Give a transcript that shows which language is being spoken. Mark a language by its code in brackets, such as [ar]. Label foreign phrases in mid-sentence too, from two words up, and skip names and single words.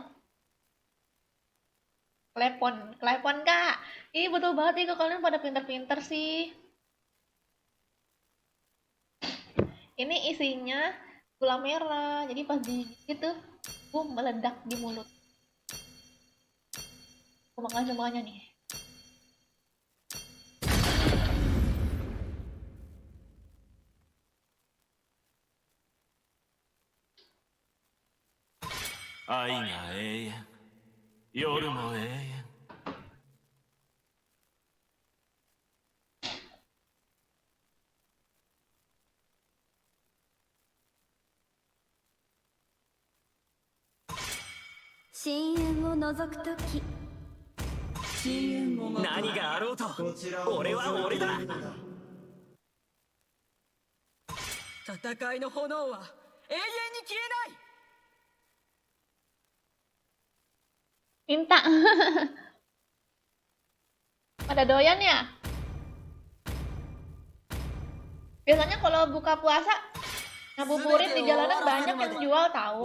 [id] Klepon kak. Ih betul banget nih, kok kalian pada pinter-pinter sih. Ini isinya gula merah, jadi pas digigit tuh, meledak di mulut. Aku makan semuanya nih. [ja] 愛が永遠夜も永遠深淵を覗くとき何があろうと俺は俺だ。戦いの炎は永遠に消えない。 [id] Minta. Pada doyan ya? Biasanya kalau buka puasa ngabuburit di jalanan banyak yang jual tahu.